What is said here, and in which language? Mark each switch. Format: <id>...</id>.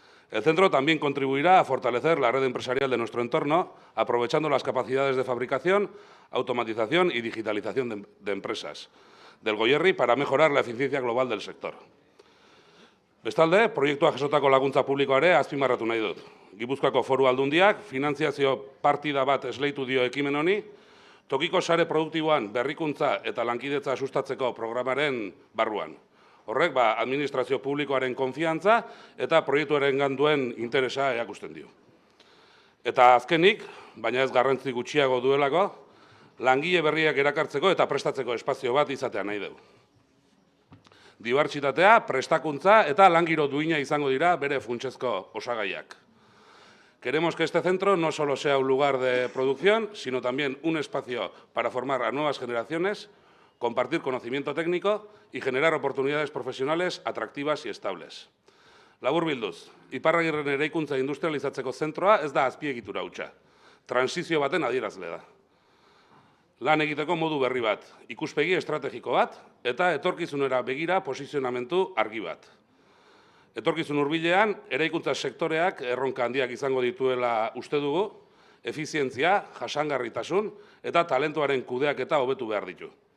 <es>El centro también contribuirá a fortalecer la red empresarial de nuestro entorno, aprovechando las capacidades de fabricación, automatización y digitalización de empresas del Goierri para mejorar la eficiencia global del sector.</es> <eu>Bestalde, proiektua jasotako laguntza publikoare azpimarratu nahi dut. Gipuzkoako Foru Aldundiak finantziazio partida bat esleitu dio ekimen honi, tokiko sare produktiboan berrikuntza eta lankidetza sustatzeko programaren barruan. Horrek, administrazio publikoaren konfiantza eta proiektuaren duen interesa erakusten dio. Eta azkenik, baina ez garrantzi gutxiago duelako, langile berriak erakartzeko eta prestatzeko espazio bat izatea nahi dugu. Dibertsitatea, prestakuntza eta langiro duina izango dira bere funtsezko osagaiak.</eu> <es>Queremos que este centro no solo sea un lugar de producción, sino también un espacio para formar a nuevas generaciones, compartir conocimiento técnico y generar oportunidades profesionales atractivas y estables.</es> <eu>Laburbilduz, Iparragirren eraikuntza industrializatzeko zentroa ez da azpiegitura hutsa. Transizio baten adierazle da. Lan egiteko modu berri bat, ikuspegi estrategiko bat, eta etorkizunera begira posizionamentu argi bat. Etorkizun hurbilean, eraikuntza sektoreak erronka handiak izango dituela uste dugu, efizientzia, jasangarritasun eta talentuaren kudeaketa hobetu behar ditu.</eu>